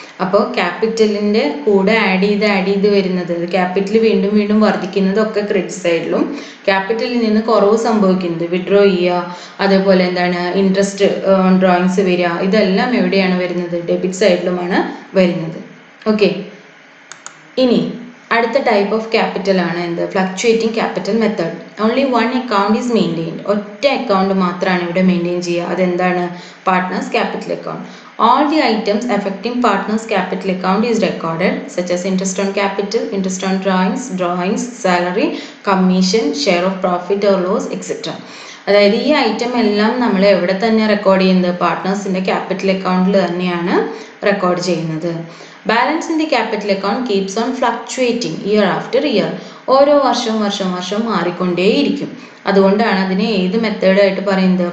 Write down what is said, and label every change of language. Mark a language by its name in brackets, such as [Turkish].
[Malayalam] അപ്പോൾ ക്യാപിറ്റലിൻ്റെ കൂടെ ആഡ് ചെയ്ത് വരുന്നത്, ക്യാപിറ്റൽ വീണ്ടും വീണ്ടും വർദ്ധിക്കുന്നതൊക്കെ ക്രെഡിറ്റ് സൈഡിലും, ക്യാപിറ്റലിൽ നിന്ന് കുറവ് സംഭവിക്കുന്നത് വിഡ്രോ ചെയ്യുക, അതേപോലെ എന്താണ് ഇൻട്രസ്റ്റ് ഓൺ ഡ്രോയിങ്സ് വരിക, ഇതെല്ലാം എവിടെയാണ് വരുന്നത്? ഡെബിറ്റ് സൈഡിലുമാണ് വരുന്നത്. ഓക്കെ, ഇനി അടുത്ത ടൈപ്പ് ഓഫ് ക്യാപിറ്റൽ ആണ് എന്ത്? [English] Fluctuating capital method. Only one account is maintained. [Malayalam] ഒറ്റ അക്കൗണ്ട് മാത്രമാണ് ഇവിടെ മെയിൻറ്റെയിൻ ചെയ്യുക. അതെന്താണ്? Partners capital account. [English] All the items affecting partners capital account is recorded, such as interest on capital, interest on drawings, salary, commission, share of profit or loss, etc. [Malayalam] അതായത് ഈ item എല്ലാം നമ്മൾ എവിടെ തന്നെ റെക്കോർഡ് ചെയ്യുന്നത്? പാർട്ട്നേഴ്സിന്റെ capital അക്കൗണ്ടിൽ തന്നെയാണ് record ചെയ്യുന്നത്. [English] Balance in the capital account keeps on fluctuating year after year. [Malayalam] ഓരോ വർഷം മാറിക്കൊണ്ടേയിരിക്കും. അതുകൊണ്ടാണ് അതിനെ ഏത് മെത്തേഡായിട്ട് പറയുന്നത്?